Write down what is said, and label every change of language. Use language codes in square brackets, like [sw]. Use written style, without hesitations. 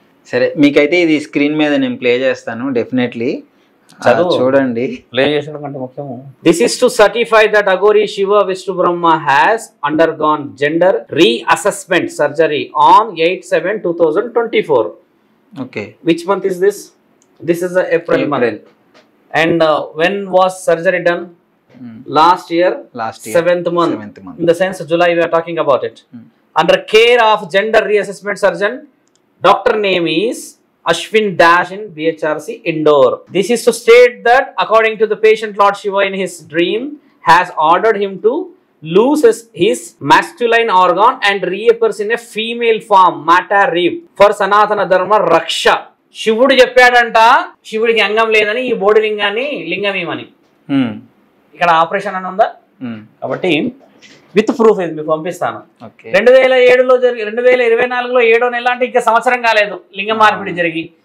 [te] సరే, మీకైతే ఇది స్క్రీన్ మీద నేను ప్లే చేస్తాను, డెఫినెట్లీ చూడండి. ప్లే చేసడం కంటే ముఖ్యము. [en] This is to certify that Aghori Shiva Vishnu Brahma has undergone gender reassessment surgery on 8/7/2024. Okay, which month is this? This is April month. And when was surgery done? Last year 7th month. In the sense July we are talking about it. Under care of gender reassessment surgeon, doctor name is Ashwin Dash in BHRC Indore. This is to state that according to the patient Lord Shiva in his dream has ordered him to lose his masculine organ and reappears in a female form, Mata Reap, for Sanatana Dharma Raksha. [te] శివుడు చెప్పాడంట శివుడికి అంగం లేదని ఈ బోడి లింగాన్ని లింగం ఏమని ఇక్కడ ఆపరేషన్ అని ఉందా? కాబట్టి విత్ ప్రూఫ్ ఇది మీకు పంపిస్తాను. 2007లో 2024లో 7వ నెల అంటే ఇంకా సంవత్సరం కాలేదు లింగ మార్పిడి జరిగి.